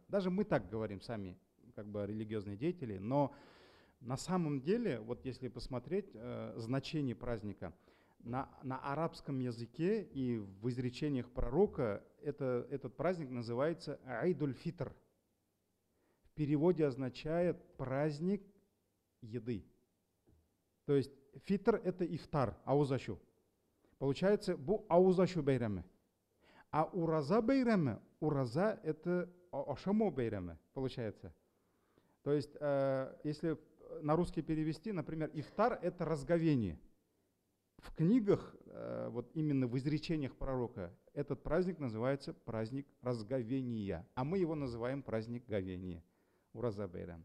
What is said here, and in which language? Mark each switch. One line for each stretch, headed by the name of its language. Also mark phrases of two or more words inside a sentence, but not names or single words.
Russian: Даже мы так говорим сами, как бы религиозные деятели, но на самом деле, вот если посмотреть значение праздника, на арабском языке и в изречениях пророка этот праздник называется Айдуль-Фитр. В переводе означает праздник еды. То есть фитр — это ифтар, аузашу.
Tatar: Получается, бу аузашу бейраме. А ураза бейраме, ураза —
Russian: это
Tatar: ашамо бейраме,
Russian: получается. То есть, если на русский перевести, например, ифтар — это разговение. В книгах, вот именно в изречениях пророка, этот праздник называется праздник разговения, а мы его называем праздник говения, ураза бейрам.